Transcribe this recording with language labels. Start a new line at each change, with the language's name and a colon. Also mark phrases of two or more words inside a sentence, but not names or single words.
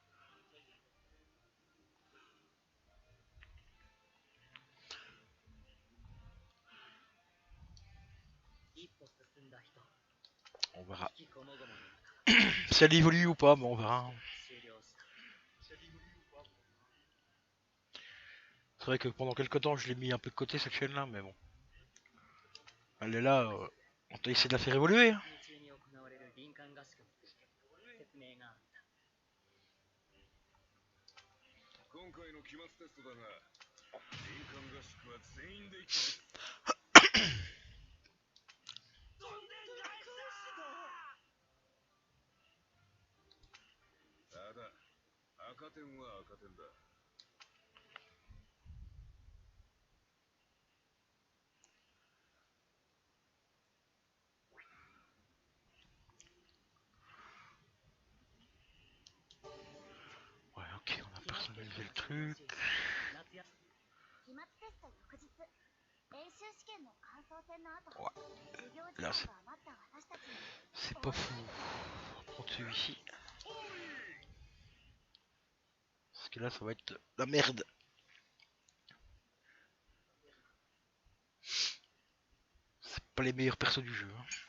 French: On verra. Si elle évolue ou pas, mais on verra. C'est vrai que pendant quelques temps je l'ai mis un peu de côté cette chaîne là, mais bon. Elle est là, on t'a essayé de la faire évoluer. Hein.
Japanese: 今回の期末テストだが、林間合宿は全員で行きます。飛んでんじゃないか。ただ、赤点は赤点だ。
French: Ouais, ok, on a personnalisé le truc.
Japanese: 期末テスト翌日、演習試験の感想戦の後、
French: Ouais,
Japanese: 授業時
French: là
Japanese: 間
French: c'est
Japanese: が余った私たちに
French: c'est pas fou. On va prendre celui-ci. Parce que là ça va être la merde. C'est pas les meilleurs persos du jeu. Hein.